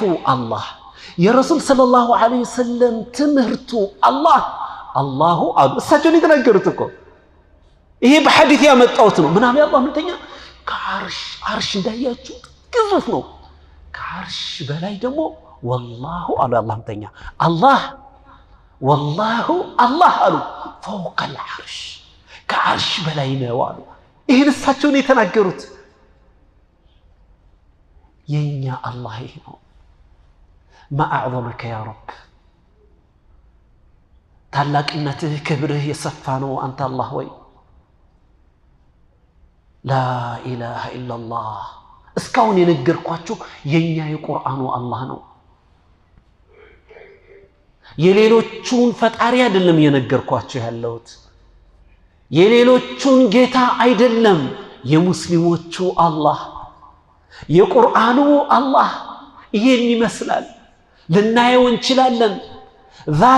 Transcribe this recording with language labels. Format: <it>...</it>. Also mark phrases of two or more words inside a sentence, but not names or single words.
<am>አላህ የረሱል ሰለላሁ ዐለይሂ ወሰለም ትምህርቱ አላሁ እሳቸው የተናገሩት እኮ ይሄ በሐዲስ ያመጣውት ነው ምናምን ያላህ ምንተኛ ከአርሽ እንዳያችሁ ግዙፍ ነው ከአርሽ በላይ ደግሞ والله አላህ ምንተኛ والله አሉ</am> <ar>فوق العرش</ar> <am>ከአርሽ በላይ ነው አሉ ይሄን እሳቸው ነው የተናገሩት የኛ አላህ ይሄ ነው</am> <ar>ما أعظمك يا رب</ar> <am>ታላቅነትህ ክብርህ የሰፋ ነው አንተ አላህ ወይ</am> <ar>لا إله إلا الله</ar> <am>እስካሁን የነገርኳችሁ የኛ የቁርአኑ አላህ ነው የሌሎቹን ፈጣሪ አይደለም የነገርኳችሁ ያለሁት የሌሎቹን ጌታ አይደለም የሙስሊሞቹ አላህ የቁርአኑ አላህ ይሄን ይመስላል ልናየው እንችላለን ذات</am>